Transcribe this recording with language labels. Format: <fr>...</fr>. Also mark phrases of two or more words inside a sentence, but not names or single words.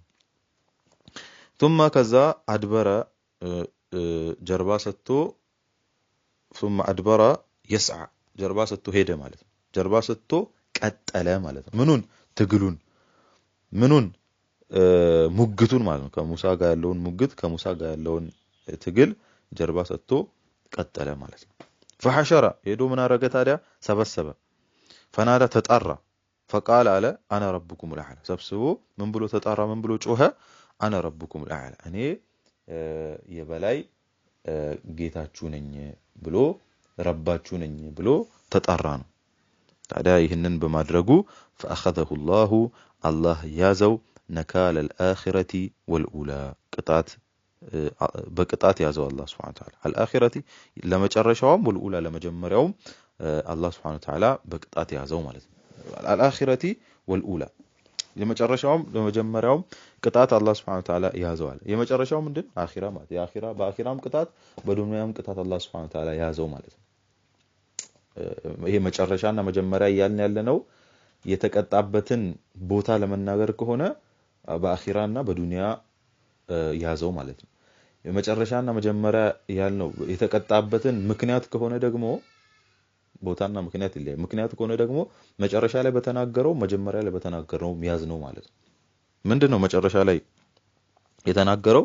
<am>ثم ከዛ አድበረ ጀርባ ሰጥቶ</am> <ar>ثم أدبر يسعى</ar> <am>ጀርባ ሰጥቶ ሄደ ማለት ነው። ጀርባ ሰጥቶ ቀጠለ ማለት ነው። ምኑን ትግሉን ምኑን ሙግቱን ማለት ነው። ከሙሳ ጋር ያለውን ሙግት ከሙሳ ጋር ያለውን ትግል ጀርባ ሰጥቶ ቀጠለ ማለት ነው። فحشر ሄዶ ምን አረገ ታዲያ ሰበሰበ ፈናዳ ተጣራ فقال አለ</am> <ar>انا ربكم الاعلى</ar> <am>ሰብስቦ ምን ብሎ ተጣራ ምን ብሎ ጮኸ</am> <ar>انا ربكم الاعلى</ar> <am>እኔ የበላይ ጌታችሁ ነኝ ብሎ ረባችሁ ነኝ ብሎ ተጣራ ነው። ታዲያ ይህንን በማድረጉ</am> <ar>فاخذه الله الله</ar> <am>ያዘው ነካለ</am> <ar>الآخرة والأولى</ar> <am>ቅጣት በቅጣት ያዘው አላህ</am> <ar>سبحانه وتعالى</ar> <am>الآخرة ለመጨረሻውም والأولى ለመጀመሪያውም አላህ</am> <ar>سبحانه وتعالى</ar> <am>በቅጣት ያዘው ማለት ነው።</am> <ar>الآخرة والأولى</ar> <am>የመጨረሻውም ለመጀመሪያውም ቅጣት አላህ Subhanahu</am> <ar>وتعالى</ar> <am>ያዘዋል። የመጨረሻው ምንድን አኺራ ማለት የአኺራ በአኺራም ቅጣት በዱንያም ቅጣት አላህ</am> <ar>سبحانه و</ar> <am>Ta'ala ያዘው ማለት ነው። ይሄ መጨረሻና መጀመሪያ እያልን ያለነው የተቀጣበትን ቦታ ለመናገር ከሆነ በአኺራና በዱንያ ያዘው ማለት ነው። የመጨረሻና መጀመሪያ ያልነው የተቀጣበትን ምክንያት ከሆነ ደግሞ ቦታና ምክንያት ይለያል። ምክንያት ከሆነ ደግሞ መጨረሻ ላይ በተናገረው መጀመሪያ ላይ በተናገረው ያዝ ነው ማለት ነው። ምንድነው መጨረሻ ላይ የተናገረው?</am>